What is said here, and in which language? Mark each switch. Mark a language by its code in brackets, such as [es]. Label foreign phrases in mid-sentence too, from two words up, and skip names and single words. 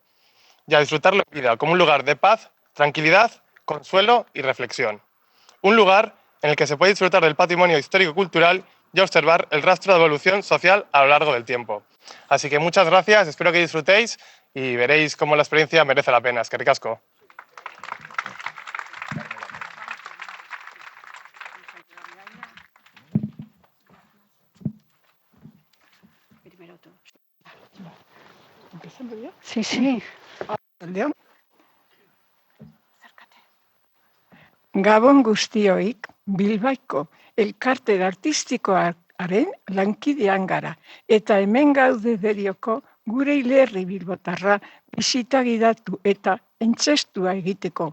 [es] Y a disfrutar la vida como un lugar de paz, tranquilidad, consuelo y reflexión. Un lugar en el que se puede disfrutar del patrimonio histórico-cultural y observar el rastro de evolución social a lo largo del tiempo. Así que muchas gracias, espero que disfrutéis y veréis cómo la experiencia merece la pena. [eu] Eskerrik asko. [es] ¿Empezando ya? Sí, sí. León. [eu] Gabon guztioik Bilbaiko elkarte artistikoaren lankidean gara eta hemen gaude derioko gure hilerri bilbotarra bisita gidatu eta entzestua egiteko.